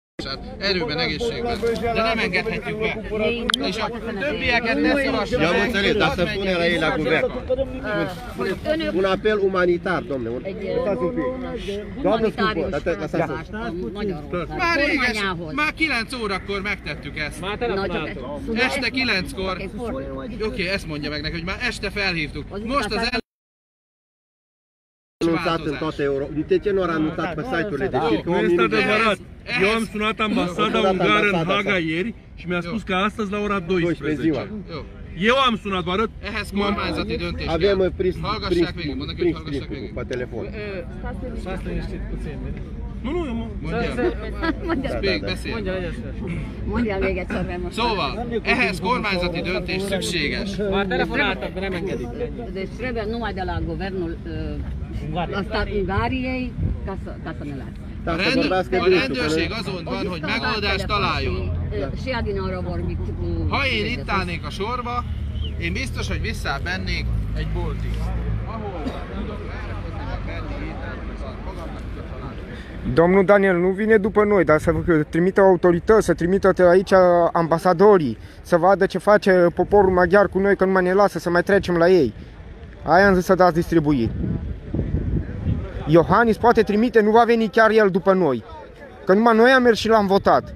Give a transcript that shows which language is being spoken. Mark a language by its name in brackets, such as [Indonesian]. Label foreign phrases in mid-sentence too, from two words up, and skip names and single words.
[Hungarian] tehát erőben, egészségben. De nem engedhetjük be. És a többieket ne szorassuk [Romanian] Eu am înțeles, dar să pune la ei la guvern. Un apel umanitar, domnule. Uitați un pic. Doamnă scumpă, lăsați-o. [Hungarian] Már réges, már 9 órakor megtettük ezt. Este 9-kor. Oké, ezt mondja meg neki, hogy már este felhívtuk. Most az [Romanian] Anunțat în toată Europa. De ce nu a anunțat pe site-urile de circ? Nu este adevărat. Eu am sunat ambasada ungară în Haga ieri și mi-a spus că astăzi la ora 12. Eu am sunat, vă arăt. [Hungarian] Ehhez kormányzati döntés kell. [Romanian] Avem pris pe telefon. Nu, eu mă... [Hungarian] Mondjál még egyszer, mert most... Szóval, ehhez kormányzati döntés szükséges. Már telefonáltak, de nem engedik. [Romanian] Deci trebuie numai de la guvernul Ungariei ca să ne lase. [Hungarian] A rendőrség azon van, hogy megoldást találjon. Ha én itt állnék a sorba, én biztos, hogy visszamennék egy boltig. [Romanian] Domnul Daniel nu vine după noi, dar să trimită autorități, să trimită aici ambasadorii, să vadă ce face poporul maghiar cu noi, că nu mai ne lasă să mai trecem la ei. Aia am zis să dați distribuiri. Iohannis poate trimite, nu va veni chiar el după noi, că numai noi am mers și l-am votat.